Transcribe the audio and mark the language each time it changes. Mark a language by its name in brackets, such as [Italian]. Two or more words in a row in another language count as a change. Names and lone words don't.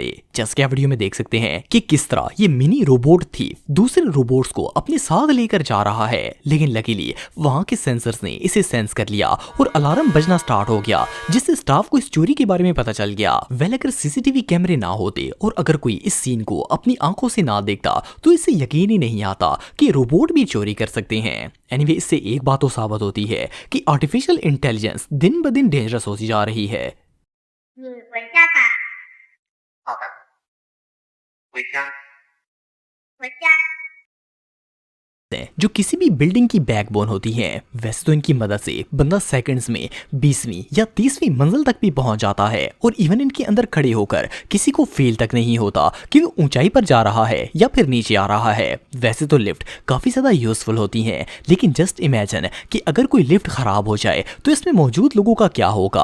[Hindi] जैसे कि आप वीडियो में देख सकते हैं कि किस तरह ये [English] mini robot [Hindi] थी दूसरे रोबोट्स को अपने साथ लेकर जा रहा है, लेकिन लकीली वहां के सेंसर्स ने इसे सेंस कर लिया और अलार्म बजना स्टार्ट हो गया, जिससे स्टाफ को इस चोरी के बारे में पता चल गया। वेल अगर [English] CCTV cameras [Hindi] ना होते और अगर कोई इस सीन को अपनी आंखों से ना देखता तो इससे यकीन ही नहीं आता कि रोबोट भी चोरी कर सकते हैं। एनीवे इससे एक बात तो साबित होती है कि [English] artificial intelligence [Hindi] दिन ब दिन डेंजरस होती जा रही है। [Chinese] 你回家吧。好的，回家。回家。 [Hindi] जो किसी भी बिल्डिंग की बैकबोन होती हैं। वैसे तो इनकी मदद से बंदा सेकंड्स में 20वीं या 30वीं मंजिल तक भी पहुंच जाता है और इवन इनके अंदर खड़े होकर किसी को फील तक नहीं होता कि वो ऊंचाई पर जा रहा है या फिर नीचे आ रहा है। वैसे तो लिफ्ट काफी ज्यादा यूजफुल होती हैं, लेकिन [English] just imagine [Hindi] कि अगर कोई लिफ्ट खराब हो जाए तो इसमें मौजूद लोगों का क्या होगा।